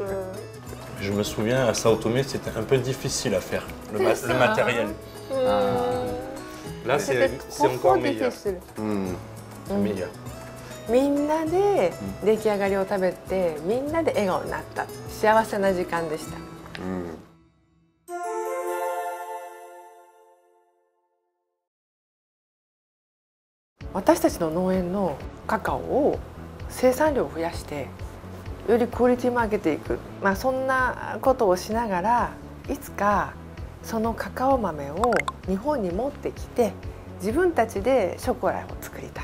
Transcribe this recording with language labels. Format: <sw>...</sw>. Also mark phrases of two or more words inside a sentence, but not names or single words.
<fr>Je me souviens, à Sao Tomé, c'était un peu difficile à faire, le matériel. Là, c'est encore meilleur. Meilleur.</fr> <ja>みんなで出来上がりを食べて、みんなで笑顔になった。幸せな時間でした。私たちの農園のカカオを生産量を増やしてよりクオリティも上げていく、そんなことをしながらいつかそのカカオ豆を日本に持ってきて自分たちでショコラを作りたい。</ja>